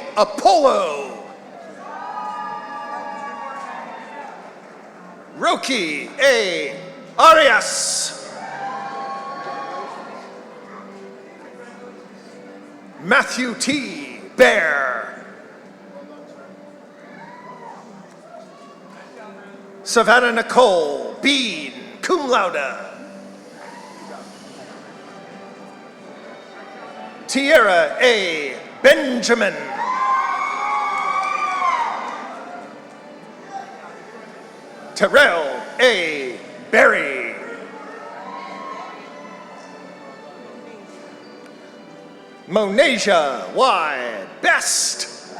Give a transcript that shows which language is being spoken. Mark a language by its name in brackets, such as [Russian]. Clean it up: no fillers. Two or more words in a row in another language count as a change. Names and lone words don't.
[English] Apollo. Roki A. Arias. Matthew T. Bear. Savannah Nicole Bean, [Latin] cum laude. [English] Tierra A. Benjamin. Terrell A. Berry. Monasia Y. Best.